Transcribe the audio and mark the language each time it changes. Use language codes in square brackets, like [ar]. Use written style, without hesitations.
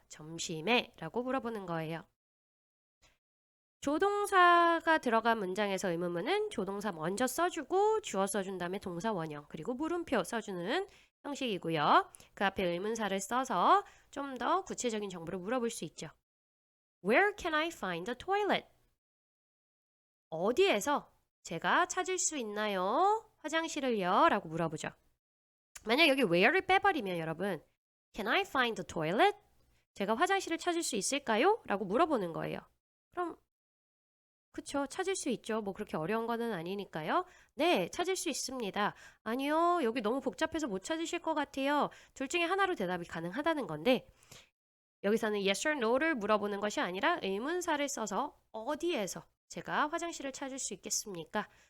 [ko] 점심에 라고 물어보는 거예요. 조동사가 들어간 문장에서 의문문은 조동사 먼저 써주고 주어 써준 다음에 동사 원형 그리고 물음표 써주는 형식이고요. 그 앞에 의문사를 써서 좀 더 구체적인 정보를 물어볼 수 있죠. [en] Where can I find the toilet? [ko] 어디에서 제가 찾을 수 있나요? 화장실을요? 라고 물어보죠. 만약 여기 where를 빼버리면 여러분 [en] Can I find the toilet? [ko] 제가 화장실을 찾을 수 있을까요? 라고 물어보는 거예요. 그럼 그쵸. 찾을 수 있죠. 뭐 그렇게 어려운 거는 아니니까요. 네, 찾을 수 있습니다. 아니요, 여기 너무 복잡해서 못 찾으실 것 같아요. 둘 중에 하나로 대답이 가능하다는 건데 여기서는 yes or no를 물어보는 것이 아니라 의문사를 써서 어디에서 제가 화장실을 찾을 수 있겠습니까?